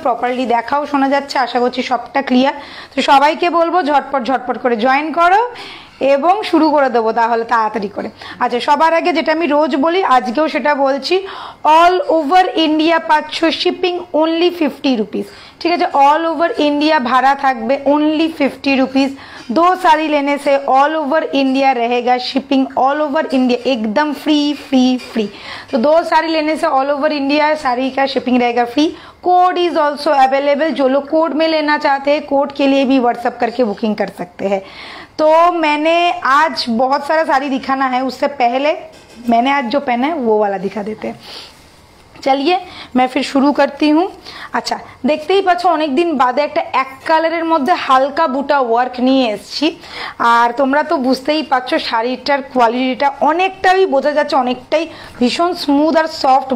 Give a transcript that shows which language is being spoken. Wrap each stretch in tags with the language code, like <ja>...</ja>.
<bn>Properly দেখাও, শোনা যাচ্ছে, আশা করছি সবটা ক্লিয়ার। তো সবাইকে বলবো ঝটপট ঝটপট করে জয়েন করো এবং শুরু করে দেবো তাহলে তাড়াতাড়ি করে। আচ্ছা, সবার আগে যেটা আমি রোজ বলি আজকেও সেটা বলছি, অল ওভার ইন্ডিয়া পাচ্ছ শিপিং</bn> <hi>ओनली 50 रुपीज़, ठीक है? ऑल ओवर इंडिया भाड़ा</hi> <bn>থাকবে</bn> <hi>ओनली 50 रुपीज़। दो साड़ी लेने से ऑल ओवर इंडिया रहेगा शिपिंग, ऑल ओवर इंडिया एकदम फ्री फ्री फ्री। तो दो साड़ी लेने से ऑल ओवर इंडिया साड़ी का शिपिंग रहेगा free. Code is also available. जो लोग कोड में लेना चाहते हैं कोड के लिए भी व्हाट्सअप करके बुकिंग कर सकते हैं। तो मैंने आज बहुत सारा साड़ी दिखाना है, उससे पहले मैंने आज जो पहना है वो वाला दिखा देते हैं। चलिए मैं फिर शुरू करती हूँ।</hi> <bn>अच्छा, দেখতেই পাচ্ছ অনেক দিন বাদে একটা এক কালারের মধ্যে হালকা বুটা ওয়ার্ক নিয়ে এসেছি। আর তোমরা তো বুঝতেই পারছো শাড়িটার কোয়ালিটিটা অনেকটাই বোঝা যাচ্ছে, অনেকটাই ভীষণ স্মুথ আর সফট।</bn>